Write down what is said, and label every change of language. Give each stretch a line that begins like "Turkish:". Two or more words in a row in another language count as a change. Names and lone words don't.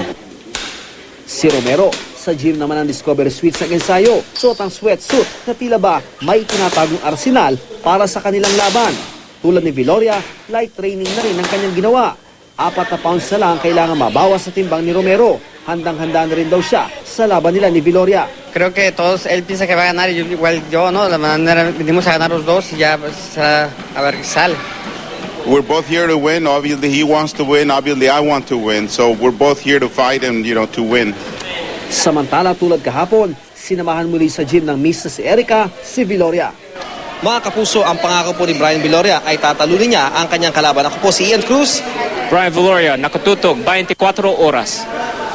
Filipino: Si Romero, sa gym naman ang Discovery Suites ng ensayo, suot ang sweatsuit na tila ba may tinatagong arsenal para sa kanilang laban. Tulad ni Viloria,
English: light training
Filipino: na rin ang kanyang ginawa. 4 na pounds na lang kailangan mabawas sa timbang ni Romero. Handang-handa na rin daw siya sa laban nila ni Viloria.
Spanish: Creo que todos, él piensa que va a ganar, igual yo, ¿no? La manera, venimos a ganar los dos y ya pues, a ver qué sale.
English: We're both here to win. Obviously, he wants to win. Obviously, I want to win. So we're both here to fight and, to win.
Filipino: Samantala tulad kahapon, sinamahan muli sa gym ng miss na si Erica, si Viloria. Mga kapuso, ang pangako po ni Brian Viloria ay tatalunin niya ang kanyang kalaban. Ako po si Ian Cruz. Brian Viloria, nakatutok 24 oras.